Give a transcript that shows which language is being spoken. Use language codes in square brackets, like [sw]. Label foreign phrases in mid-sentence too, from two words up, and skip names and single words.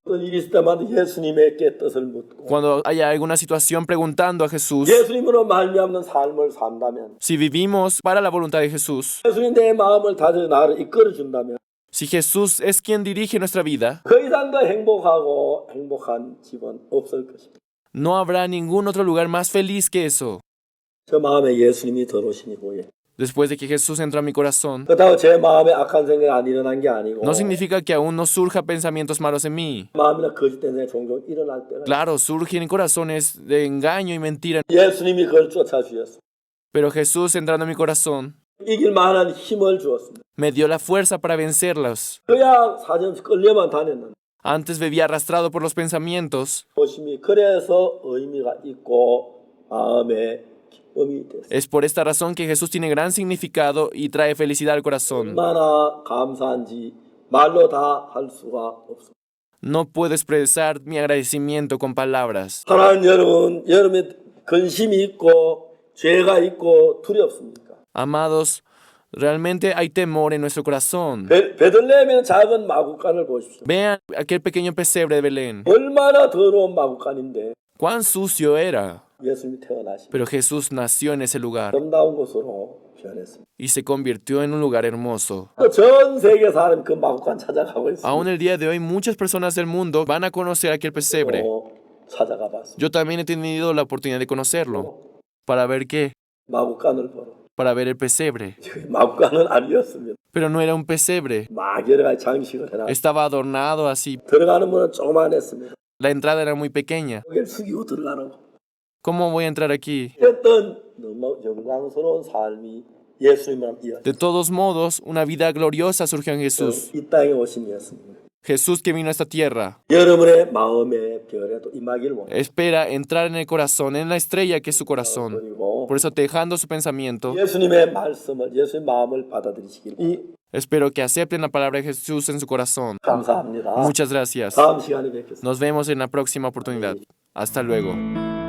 [ko] 어떤 일이 있을 때마다 예수님에게 뜻을 묻고 [es] Cuando haya alguna situación preguntando a Jesús, [ko] 예수님으로 말미암는 삶을 산다면 [es] si vivimos para la voluntad de Jesús, [ko] 예수님 내 마음을 다져 나를 이끌어 준다면 [es] si Jesús es quien dirige nuestra vida, [ko] 그 이상 더 행복하고 행복한 집은 없을 것입니다. [es] no habrá ningún otro lugar más feliz que eso. [ko] 저 마음에 예수님이 들어오신 이후에 [es] Después de que Jesús entró a mi corazón, [ko] 그렇다고 제 마음에 악한 생각이 안 일어난 게 아니고 [es] no significa que aún no surja pensamientos malos en mí. [ko] 마음이나 거짓된 생각이 종종 일어날 때가 [es] Claro, surgen corazones de engaño y mentira, [ko] 예수님이 그걸 쫓아주셨습니다. [es] pero Jesús entrando en mi corazón [ko] 이길 만한 힘을 주었습니다. [es] me dio la fuerza para vencerlos. [ko] 그야 사정없이 끌려만 다녔는데 [es] Antes vivía arrastrado por los pensamientos. [ko] 보심이 그래서 의미가 있고 마음에 기쁨이 됐습니다. [es] Es por esta razón que Jesús tiene gran significado y trae felicidad al corazón. [ko] 얼마나 감사한지 말로 다 할 수가 없습니다. [es] No puedo expresar mi agradecimiento con palabras. [ko] 사랑하는 여러분, 여러분의 근심이 있고 죄가 있고 두렵습니까? [es] Amados, realmente hay temor en nuestro corazón. [ko] 베들레헴의 작은 마구간을 보십시오. [es] Vean aquel pequeño pesebre de Belén. [ko] 얼마나 더러운 마구간인데 [es] Cuán sucio era. [ko] 예수님이 태어나시고 [es] Pero Jesús nació en ese lugar [ko] 아름다운 곳으로 변했습니다. [es] y se convirtió en un lugar hermoso. [ko] 전 세계 사람 그 마구간 찾아가고 있습니다. [es] Aún el día de hoy muchas personas del mundo van a conocer aquel pesebre. [ko] 찾아가 봤습니다. [es] Yo también he tenido la oportunidad de conocerlo. ¿Para ver qué? [ko] 마구간을 보러. [es] Para ver el pesebre. [ko] 마구간은 아니었습니다. [es] Pero no era un pesebre. [ko] 막 여러 가지 장식을 해놨. [es] Estaba adornado así. [ko] 들어가는 문은 조그만했습니다. [es] La entrada era muy pequeña. [ko] 거기를 숙이고 들어가라고. [es] ¿Cómo voy a entrar aquí? [ko] 어떤 너무 영광스러운 삶이 예수님이랑 이어져. [es] De todos modos, una vida gloriosa surgió en Jesús. [ko] 이 땅에 오신 예수님. [es] Jesús que vino a esta tierra. [ko] 여러분의 마음의 별에도 임하기를 원합니다. [es] Espera entrar en el corazón, en la estrella que es su corazón. [ko] 그리고 [es] Por eso, dejando su pensamiento, [ko] 예수님의 말씀을, 예수님 마음을 받아들이시길 [es] espero que acepten la palabra de Jesús en su corazón. [ko] 감사합니다. [es] Muchas gracias. [ko] 다음 시간에 뵙겠습니다. [es] Nos vemos en la próxima oportunidad. Hasta luego.